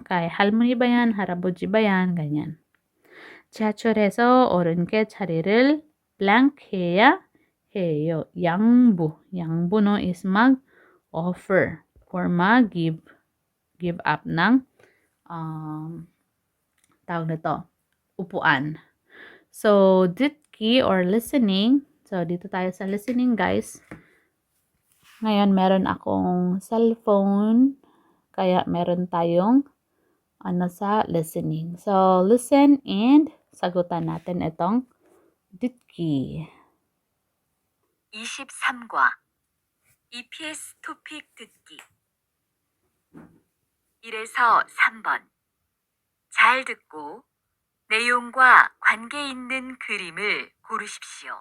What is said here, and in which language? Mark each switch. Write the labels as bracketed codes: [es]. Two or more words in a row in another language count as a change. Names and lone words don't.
[tl] Kay 할머니 ba yan, 할아버지 ba yan, ganyan. [ko] 지하철에서 어른께 자리를 blank 해야 해요. 양보, [tl] no, is mag-offer or mag-give up ng tawag na to, upuan. So, 듣기 or listening. So, dito tayo sa listening, guys. Ngayon, meron akong cellphone. Kaya, meron tayong sa listening. So, listen and sagutan natin itong 듣기. [ko] 23과 EPS 토픽 듣기 1에서 3번 잘 듣고 내용과 관계 있는 그림을 고르십시오.